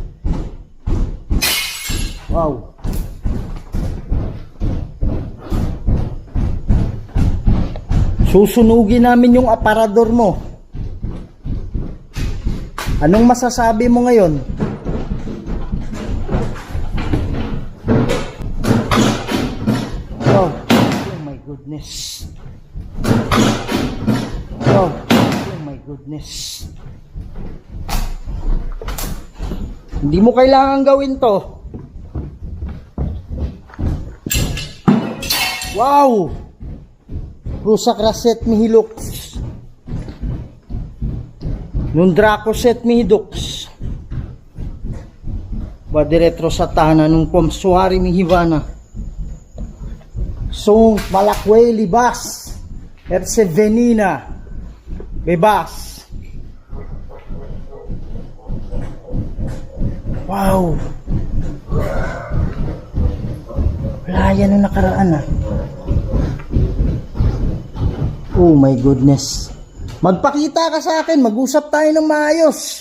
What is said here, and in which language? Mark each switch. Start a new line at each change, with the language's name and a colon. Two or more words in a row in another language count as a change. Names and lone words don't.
English: Wow.
Filipino: Susunugin namin yung aparador mo. Anong masasabi mo ngayon?
English: Wow. Oh my goodness. Oh my goodness.
Filipino: Hindi mo kailangan gawin to.
English: Wow. Usakraset mihilux, Nundrakoset mihidux, Badretro satana nung kwamsuari mihivana, Sunt malakweli bas Epse venina bebas. Wow.
Filipino: Wala yan nung nakaraan ah.
English: Oh my goodness.
Filipino: Magpakita ka sa akin, mag-usap tayo ng maayos.